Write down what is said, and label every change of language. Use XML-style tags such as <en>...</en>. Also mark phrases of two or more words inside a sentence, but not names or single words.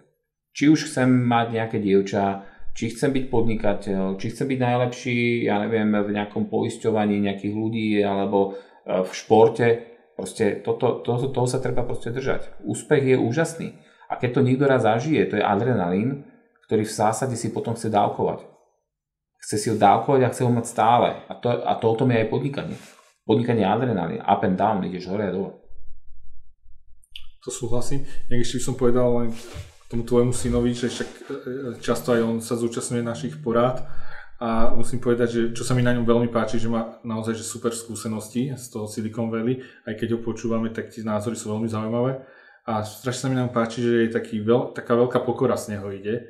<sk>Či už chcem mať nejaké dievča, či chcem byť podnikateľ, či chcem byť najlepší, ja neviem, v nejakom poisťovaní nejakých ľudí alebo v športe, proste toho sa treba proste držať. Úspech je úžasný. A keď to niekto raz zažije, to je adrenalín, ktorý v zásade si potom chce dávkovať. Chce si ho dávkovať a chce ho mať stále. A to o tom je aj podnikanie. Podnikanie je adrenalín.</sk> <en>Up and down,</en> <sk>ideš hore a dole. To súhlasím. Jak ešte by som povedal len tomu tvojmu synovi, že však často aj on sa zúčastňuje našich porád. A musím povedať, že čo sa mi na ňom veľmi páči, že má naozaj že super skúsenosti z toho Silicon Valley. Aj keď ho počúvame, tak tie názory sú veľmi zaujímavé. A strašne sa mi nám páči, že je taká veľká pokora z neho ide.</sk>